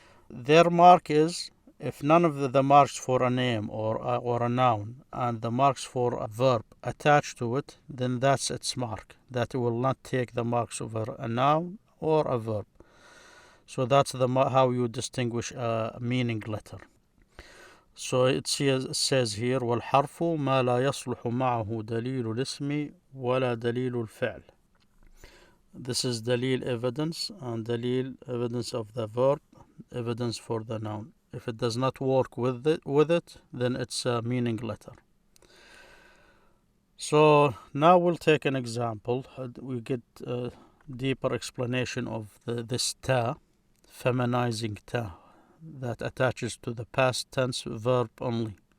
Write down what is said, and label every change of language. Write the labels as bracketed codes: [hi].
[en] Their mark is, if none of the marks for a name or a noun and the marks for a verb attached to it, then that's its mark. That it will not take the marks over a noun or a verb. So that's how you distinguish a meaning letter. So it says here [ar] والحرف ما لا يصلح معه دليل الاسم ولا دليل الفعل. [en] This is dalil evidence, and dalil evidence of the verb, evidence for the noun. If it does not work with it, then it's a meaning letter. So now we'll take an example. We get a deeper explanation of this ta, feminizing ta, that attaches to the past tense verb only.